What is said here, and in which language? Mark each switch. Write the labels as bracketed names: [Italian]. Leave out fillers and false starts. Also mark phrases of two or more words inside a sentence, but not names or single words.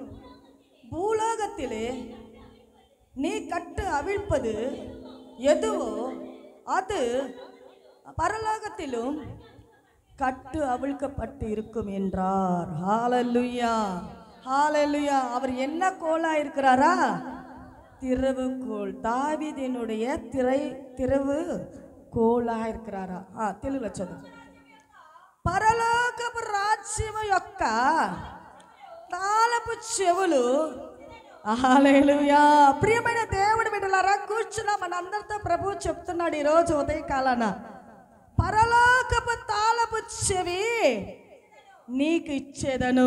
[Tamil] பூலோகத்திலே நீ கட்டு அவிழ்ப்பது எதுவோ அது பரலோகத்திலும் கட்டு அவிழ்க்கப்பட்டு இருக்கும் என்றார். ஹல்லேலூயா, ஹல்லேலூயா. அவர் என்ன கோலா இருக்கிறாரா? திறவுகோல். தாவீதினுடைய திறவு కోలా இருக்கிறారా? [Telugu] తెలుగులో చదువు. పరలోకపు రాజ్యము యొక్క తాళపు చెవులు. హల్లెలూయా. ప్రియమైన దేవుని బిడ్డలారా, కూర్చున్న మనందరితో ప్రభువు చెప్తున్నాడు ఈరోజు ఉదయకాలాన, పరలోకపు తాళపు చెవి నీకు ఇచ్చేదను.